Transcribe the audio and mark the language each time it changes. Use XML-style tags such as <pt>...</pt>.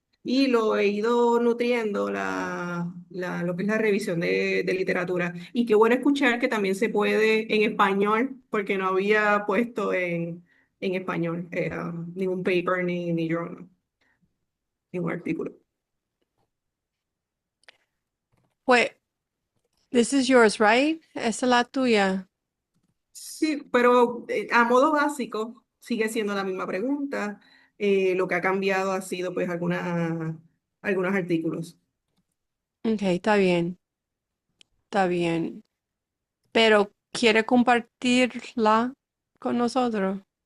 <es>Y lo he ido nutriendo lo que es la revisión de literatura. Y qué bueno escuchar que también se puede en español, porque no había puesto en español ningún paper ni journal, ningún artículo.</es> <en>Pues, this is yours, right?</en> <es>Esa es la tuya. Sí, pero a modo básico sigue siendo la misma pregunta. Lo que ha cambiado ha sido pues algunos artículos. Ok, está bien, está bien. Pero ¿quiere compartirla con nosotros?</es>